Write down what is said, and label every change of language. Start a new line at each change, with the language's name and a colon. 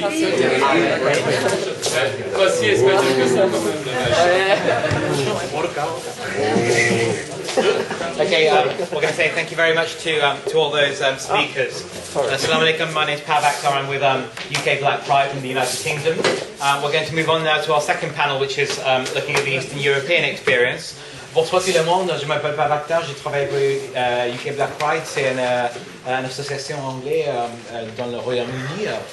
French: Pas si espagnol que ça quand même.
English: Okay, we're going to say thank you very much to all those speakers.
Arabic: Assalamu alaikum,
English: my name is Pav Akhtar, I'm with UK Black Pride from the United Kingdom. We're going to move on now to our second panel, which is looking at the Eastern European experience.
French: Bonsoir tout le monde, je m'appelle Pav Akhtar, je travaille pour UK Black Pride, c'est une association anglaise dans le Royaume-Uni.